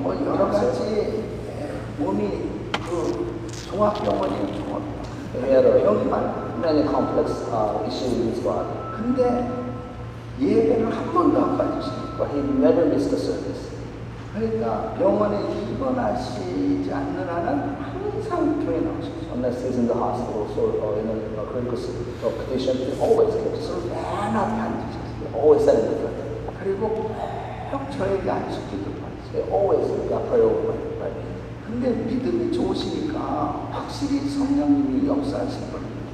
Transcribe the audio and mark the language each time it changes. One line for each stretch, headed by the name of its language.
Korean: 뭐 여러 가지 몸이 종합병원이에요. 종합병원.
English: He had
Korean: 병이 많아요.
English: many complex issues in his body,
Korean: 근데 예배를 한 번도 안 빠지시고
English: but he never missed a service.
Korean: 그러니까 병원에 입원하시지 않는 한은 항상 교회 나오셨어요.
English: Unless he's in the hospital or in a critical condition, he always came to service.
Korean: 맨 앞에 앉으셨어요.
English: He always sat in the front.
Korean: 그리고 꼭 저에게 안식기도 받으세요.
English: He always got prayer over by me.
Korean: 근데 믿음이 좋으시니까 확실히 성령님이 역사하신 거예요.